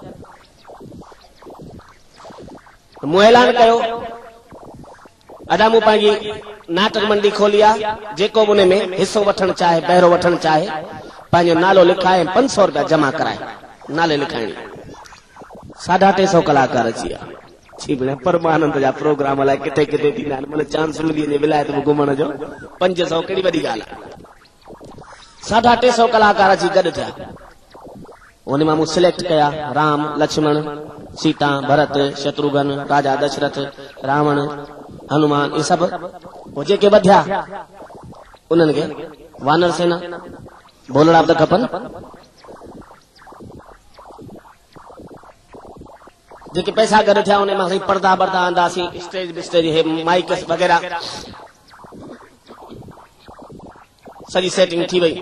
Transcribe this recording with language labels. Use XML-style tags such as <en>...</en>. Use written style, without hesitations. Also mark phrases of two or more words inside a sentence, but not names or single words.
<sd>मूं ऐलान कयो, अदा मूं पंहिंजी नाटक मंडी खोली आहे, जेको उन में हिसो वठणु चाहे, बहिरो वठणु चाहे, पंहिंजो नालो लिखाए 500 रुपया जमा कराए, नाले लिखाइणी। 350 कलाकार अची विया। परमानंद जा प्रोग्राम अलाए किथे किथे थींदा आहिनि, मतलब चांस मिली वञे विलायत में घुमण जो। 500 कहिड़ी वॾी ॻाल्हि आहे। 350 कलाकार अची गॾु थिया। उन मां मूं सिलेक्ट कया राम, लक्ष्मण, सीता, भरत, शत्रुघ्न, राजा दशरथ, रावण, हनुमान,</sd> <hi>ये सब।</hi> <sd>वो जेके वधिया उन्हनि खे वानर सेना, भोलड़ा बि त खपनि। जेके पैसा गॾु थिया उन मां पर्दा बर्दा आंदासीं, स्टेज बिस्टेज माइक वग़ैरह सॼी सेटिंग थी वई।</sd>